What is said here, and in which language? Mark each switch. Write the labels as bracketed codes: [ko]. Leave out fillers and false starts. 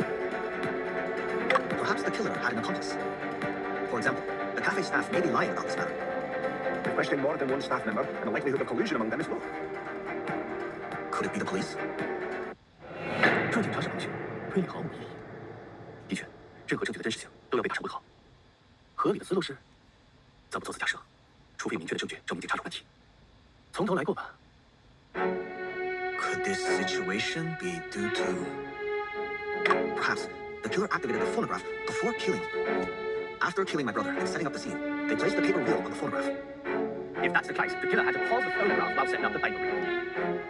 [en] Perhaps the killer had an accomplice. For example, the cafe staff may be lying about this matter. We've questioned more than one staff member, and the likelihood of collusion among them is low. Could it be the police? [zh] 这警察是东西，推理毫无意义。的确，任何证据的真实性都要被打上问号。合理的思路是，咱不做此假设，除非有明确的证据证明警察有问题。从头来过吧。 [en] Could this situation be due to... Perhaps the killer activated the phonograph before killing. After killing my brother and setting up the scene, they placed the paper reel on the phonograph. If that's the case, the killer had to pause the phonograph while setting up the paper reel.